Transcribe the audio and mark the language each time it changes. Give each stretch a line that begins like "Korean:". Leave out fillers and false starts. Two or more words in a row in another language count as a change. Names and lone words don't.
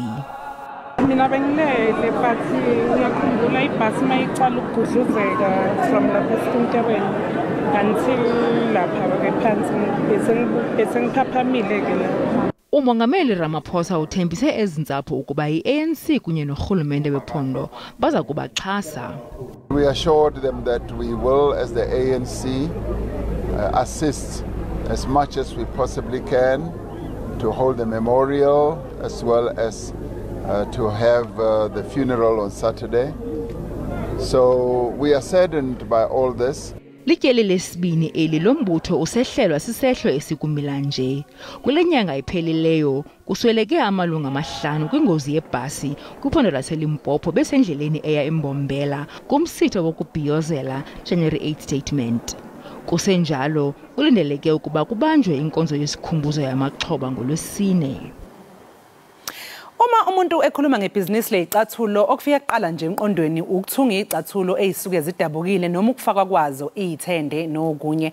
Zulu: Mina bengilele but ngiyakhumbula ibhasi mayiqala ukugudluzeka from lapha esinterweni until lapha ke phansi bese ngiphaphamile ke la.
Xhosa: Umongameli Ramaphosa uthembise ezintsapho ukuba iANC kunye norhulumente wephondo baza kubaxhasa.
English: We assured them that we will, as the ANC, assist as much as we possibly can to hold the memorial as well as to have the funeral on Saturday. So we are saddened by all this.
Xhosa: Lityeli lesibini eli lombutho usehlelwa sisehlo esikumila nje. Kule nyanga iphelileyo kusweleke amalunga amahlanu kwingozi yebhasi kwiphondo laseLimpopo besendleleni eya eMbombela kumsitho wokubhiyozela January 8 statement. Kusenjalo ulindeleke ukuba kubanjwe inkonzo yesikhumbuzo yamaxhoba ngolwesine.
Zulu: Uma umuntu ekhuluma ngebhizinisi leyicathulo okufika kuqala nje emqondweni ukuthunga izicathulo ezisuke zidabukile noma ukufaka kwazo izithende nokunye.